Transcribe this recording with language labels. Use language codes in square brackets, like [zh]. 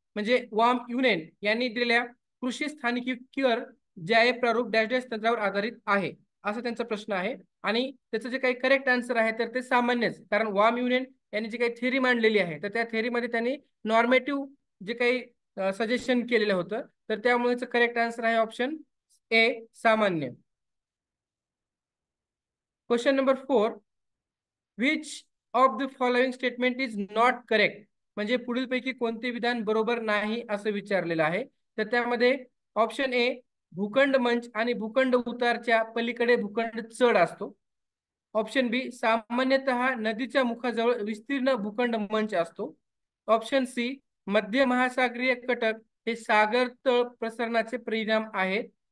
[mr] म्हणजे वॉम युनेन यांनी दिलेल्या कृषी स्थानिकीकरण जे प्रारूप डॅश डॅश तंत्रावर आधारित आहे असा त्यांचा प्रश्न आहे. आणि त्याचं जे काही करेक्ट आन्सर आहे तर ते सामान्यच, कारण वॉम युनेन यांनी जी काही थेअरी मांडलेली आहे तर त्या थेअरीमध्ये त्यांनी नॉर्मेटिव्ह जे काही सजेशन केलेलं होतं तर त्यामुळे करेक्ट आन्सर आहे ऑप्शन ए सामान्य. [en] Question number 4, which of the following statement is not correct. [mr] म्हणजे पुढीलपैकी कोणते विधान बरोबर नाही असं विचारलेलं आहे. तर त्यामध्ये ऑप्शन ए भूखंड मंच आणि भूखंड उतारच्या पलीकडे भूखंड चढ असतो. ऑप्शन बी सामान्यतः नदीच्या मुखाजवळ विस्तीर्ण भूखंड मंच असतो. ऑप्शन सी मध्य महासागरीय कटक हे सागर तळ प्रसरणाचे परिणाम आहेत.